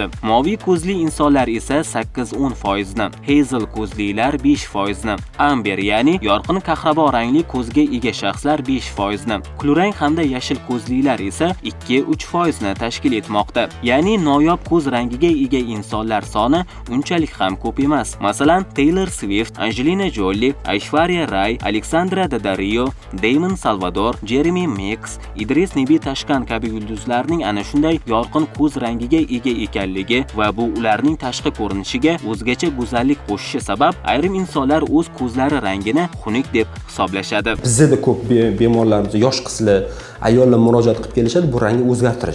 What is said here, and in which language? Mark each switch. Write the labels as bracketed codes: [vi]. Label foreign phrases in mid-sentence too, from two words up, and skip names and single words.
[uz] Moviy ko'zli insonlar esa 8-10%, hazel ko'zlilar 5%, amber, ya'ni yorqin qahrabo rangli ko'zga ega shaxslar 5%, kulrang hamda yashil ko'zlilar esa 2-3% tashkil etmoqda. Ya'ni noyob ko'z rangiga ega insonlar soni unchalik ham ko'p emas. Masalan, Taylor Swift, Angelina Jolie, Aishwarya Rai, Alexandra Daddario, Damon Salvador, Jeremy Mix, Idris Nebi Tashkan kabi yulduzlarning ana shunday yorqin ko'z rangiga ega ekanligi va bu ularning tashqi ko'rinishiga o'zgacha go'zallik qo'shishi sabab ayrim insonlar o'z ko'zlari rangini xunuk deb hisoblashadi. Bizda ko'p bemorlarimiz yosh qizlar, ayollar murojaat qilib kelishadi, bu rangni o'zgartirish.